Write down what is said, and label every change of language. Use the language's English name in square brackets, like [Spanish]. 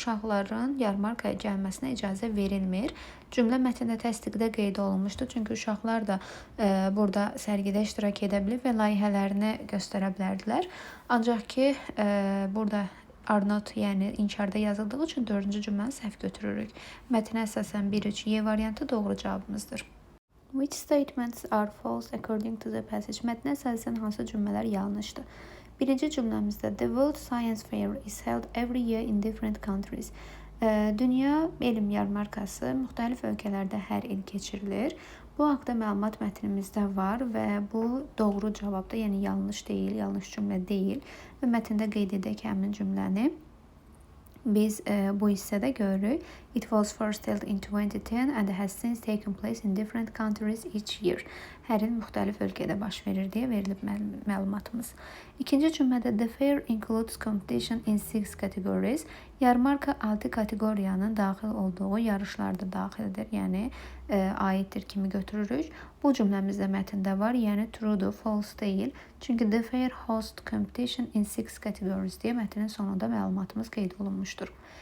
[Azerbaijani] Uşaqların yarmarkaya gəlməsinə icazə verilmir. Cümlə mətndə təsdiqdə qeyd olunmuşdur, çünki uşaqlar da burada sərgidə iştirak edə bilir və layihələrini göstərə bilərdilər. Ancaq ki, burada [English] are not, [Azerbaijani] yəni inkarda yazıldığı üçün 4-cü cümləni səhv götürürük. Mətnə əsasən 1-3 Y variantı doğru cavabımızdır. [English] Which statements are false according to the passage? [Azerbaijani] Mətnə əsasən hansı cümlələr yanlışdır? Birinci cümləmizdə [English] The World Science Fair is held every year in different countries. [Azerbaijani] Dünya elm yarmarkası müxtəlif ölkələrdə hər il keçirilir. Bu haqda məlumat mətnimizdə var və bu doğru cavabda, yəni yanlış deyil, yanlış cümlə deyil və mətndə qeyd edək həmin cümləni. Biz bu hissədə görürük. [English] It was first held in 2010 and has since taken place in different countries each year. [Azerbaijani] Hər il müxtəlif ölkədə baş verir deyə verilib məlumatımız. İkinci cümlədə [English] the fair includes competition in 6 categories. [Azerbaijani] Yarmarka 6 kateqoriyanın daxil olduğu yarışlarda daxildir, yəni aiddir kimi götürürük. Bu cümləmizdə mətndə var, yəni true'dur, false deyil. Çünki [English] the fair host competition in 6 categories [Azerbaijani] deyə mətnin sonunda məlumatımız qeyd olunmuşdur.